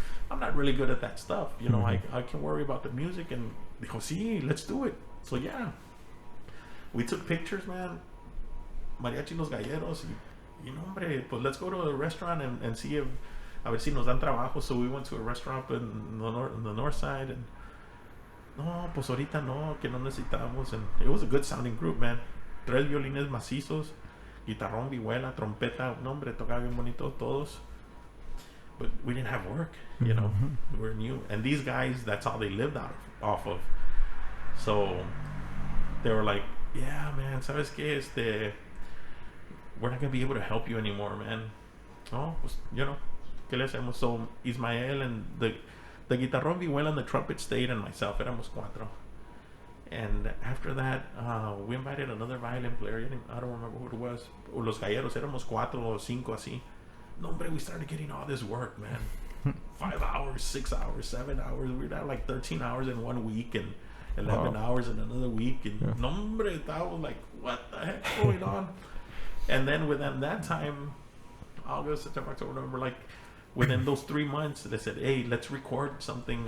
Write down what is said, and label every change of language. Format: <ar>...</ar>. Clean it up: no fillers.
<en>I'm not really good at that stuff. You know, I can worry about the music. And</en> <es>dijo, sí,</es> <en>let's do it. So yeah, we took pictures, man.</en> <es>Mariachi Los Galleros. Y no, hombre, pues</es> <en>let's go to a restaurant and see if,</en> <es>a ver si nos dan trabajo.</es> <en>So we went to a restaurant in the north side.</en> <es>And no, pues ahorita no, que no necesitamos.</es> <en>And it was a good sounding group, man.</en> <es>3 violines macizos, guitarrón, vihuela, trompeta. No, hombre, tocaba bien bonito todos.</es> <en>But we didn't have work, you know. We were new. And these guys, that's all they lived off of. So they were like, yeah, man,</en> <es>¿sabes qué?</es> <en>We're not going to be able to help you anymore, man.</en> <es>Oh, pues,</es> <en>you know,</en> <es>¿qué le hacemos?</es> <en>So Ismael and the guitarrón, vihuela, and the trumpet stayed, and myself,</en> <es>éramos 4.</es> <en>And after that, we invited another violin player. I don't remember who it was.</en> <es>Los Galleros, éramos 4 or 5 así. No, hombre,</es> <en>we started getting all this work, man. 5 hours, 6 hours, 7 hours. We'd have like 13 hours in 1 week and 11 hours in another week. And</en> <es>no, hombre,</es> <en>that was like, what the heck's going on? And then within that time, August, September, October, November, like within those 3 months, they said, hey, let's record something.</en>